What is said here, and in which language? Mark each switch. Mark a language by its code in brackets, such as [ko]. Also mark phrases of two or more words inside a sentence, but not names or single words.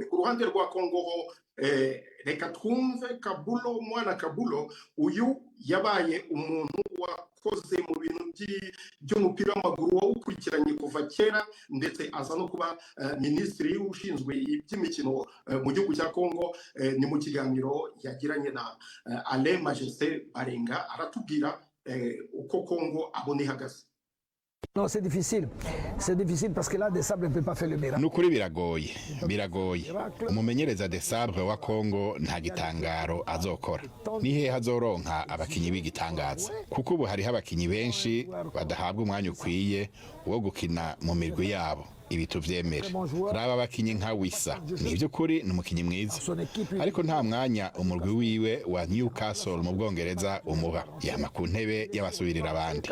[rw] Ku ruhande rwa Kongo ho, reka twumve Kabulo, mwana Kabulo, uyu yabaye umuntu wakoze mu bintu by'umupira w'amaguru wawukurikiranye kuva kera, ndetse aza no kuba minisitiri ushinzwe iby'imikino mu gihugu cya Kongo. Ni mu kiganiro yagiranye na Alain Majesté Barenga, aratubwira uko Kongo abona ihagaze. [fr] Non, c'est difficile parce que là Desabre ne peut pas faire le miracle. [rn] Nukuri biragoye. Umumenyereza Desabre wa Kongo nta gitangaro azokora. Nihe hazoronka abakinyi b'igitangaza, kuko ubu hariho abakinyi benshi badahabwa umwanya ukwiye wo gukina mu mirwi yabo. ibi tuvyemere. Raba abakinyi nka Wissa ni by'ukuri ni umukinyi mwiza, ariko nta mwanya umurwi wiwe wa Newcastle mu Bwongereza umuha, yama ku ntebe y'abasubirira abandi.